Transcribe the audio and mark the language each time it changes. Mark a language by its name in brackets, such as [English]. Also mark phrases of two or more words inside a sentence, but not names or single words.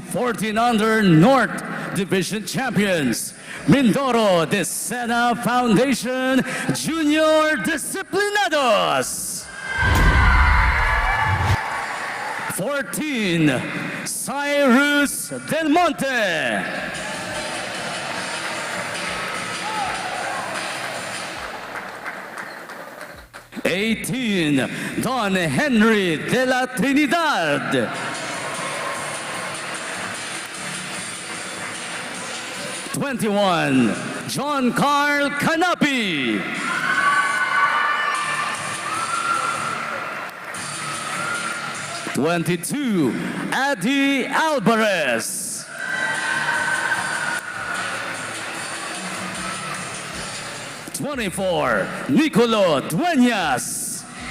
[English] 14 under North Division champions, Mindoro de Sena Foundation Junior Disciplinados. 14, Cyrus Del Monte. 18, Don Henry de la Trinidad. 21, John Carl Canapi. 22, Adi Alvarez. 24, Nicolo Dueñas.